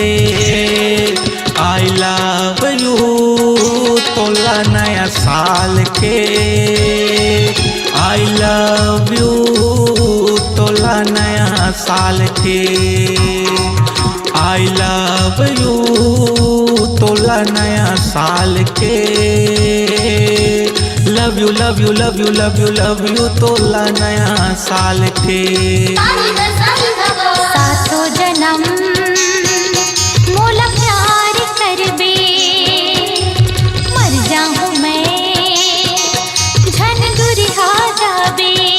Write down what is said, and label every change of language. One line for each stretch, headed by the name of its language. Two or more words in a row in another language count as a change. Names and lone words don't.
English: I love you
Chhattisgarhi: तोला नया साल के।
English: I love you
Chhattisgarhi: तोला नया साल के।
English: I love you
Chhattisgarhi: तोला नया साल के।
English: love you love you love you love you love you तोला नया साल के।
Chhattisgarhi: सातो जन्म मोला प्यार करबे, मर जाहूँ मैं झन दुरिहा जाबे।